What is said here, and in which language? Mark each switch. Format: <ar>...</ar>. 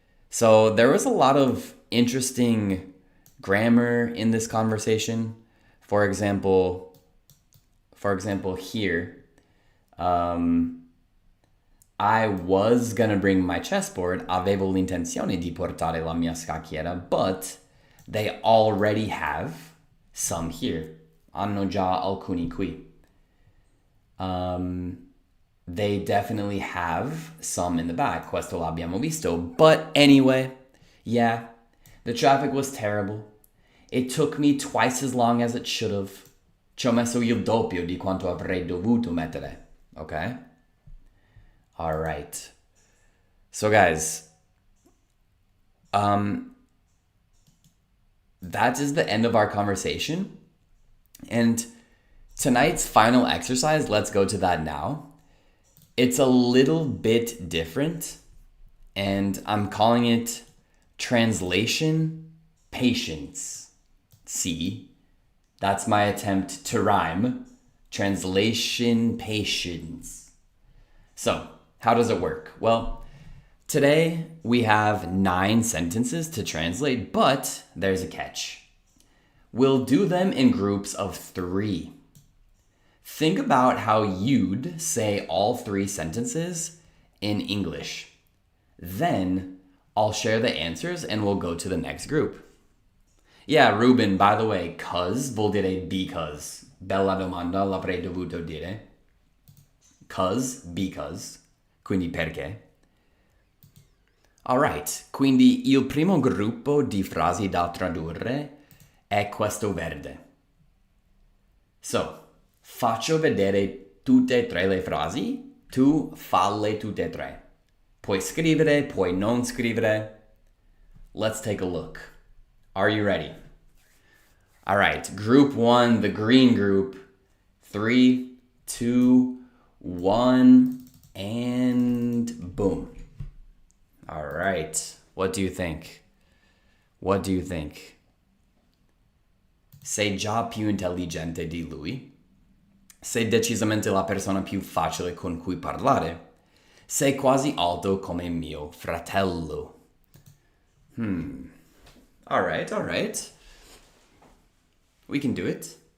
<en>So there was a lot of interesting grammar in this conversation. For example, here, I was gonna bring my chessboard.</en> <it>Avevo l'intenzione di portare la mia scacchiera,</it> <en>but they already have some here.</en> <it>Hanno già alcuni qui.</it> <en>They definitely have some in the back.</en> <it>Questo l'abbiamo visto.</it> <en>But anyway, yeah, the traffic was terrible. It took me twice as long as it should have.</en> <it>Ci ho messo il doppio di quanto avrei dovuto mettere.</it> <en>Okay? All right. So guys, that is the end of our conversation. And tonight's final exercise, let's go to that now. It's a little bit different, and I'm calling it translation patience. See, that's my attempt to rhyme. Translation patience. So, how does it work? Well, today we have 9 sentences to translate, but there's a catch. We'll do them in groups of 3. Think about how you'd say all 3 sentences in English. Then I'll share the answers and we'll go to the next group. Yeah, Ruben, by the way, cuz</en> <it>vuol dire</it> <en>because.</en> <it>Bella domanda, l'avrei dovuto dire. Cuz, because. Quindi perché. Alright, quindi il primo gruppo di frasi da tradurre è questo verde. So, faccio vedere tutte e 3 le frasi, tu falle tutte e 3. Puoi scrivere, puoi non scrivere.</it> <en>Let's take a look. Are you ready? All right, group 1, the green group. 3, 2, 1, and boom. All right, what do you think? What do you think?</en> <it>Sei già più intelligente di lui? Sei decisamente la persona più facile con cui parlare. Sei quasi alto come mio fratello.</it> <en>All right. We can do it.</en>